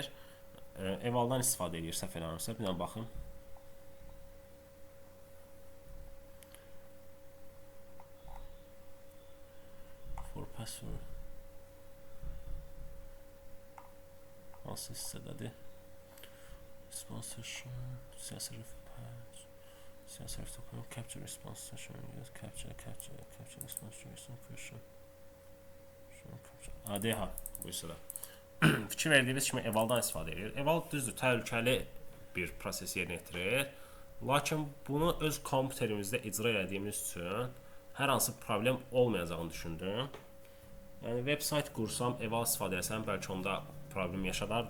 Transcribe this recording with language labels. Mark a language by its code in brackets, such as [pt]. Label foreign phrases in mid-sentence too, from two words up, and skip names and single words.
[az] Evaldan istifadə edir, səhv eləmirəmsə, bir dənə baxım. [en] For password. [az] Hansı hissədədir? [en] Response session, CSRF patch, CSRF token, capture response session, use capture response question. [az] ADH bu hissədə. Fikir verdiyiniz kimi evaldan istifadə edir. Eval düzdür, təhlükəli bir proses yerinə yetirir. Lakin bunu öz kompüterimizdə icra etdiyimiz üçün hər hansı problem olmayacağını düşündüm. Yəni, website qursam, eval istifadə etsəm, bəlkə onda problem yaşadardı.